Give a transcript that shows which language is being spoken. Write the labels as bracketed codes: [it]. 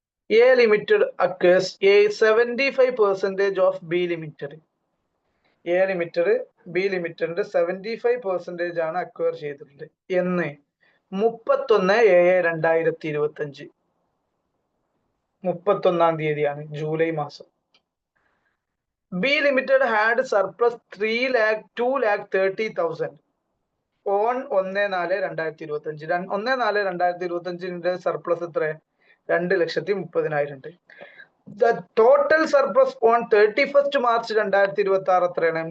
[en] A Limited acquires a 75% of B Limited. [ml] A Limited B Limited 75% ആണ് acquire ചെയ്തിട്ടുള്ളത് എന്ന് 31/7/2025 31-ാം തീയതിയാണ്, ജൂലൈ മാസം. [en] B Limited had surplus 2,30,000 on 1/4/2025. [ml] 1/4/2025 surplus എത്ര? 2,30,000 ഉണ്ട്. [en] The total surplus on 31st March 2026 [ml] എത്രയാണ്?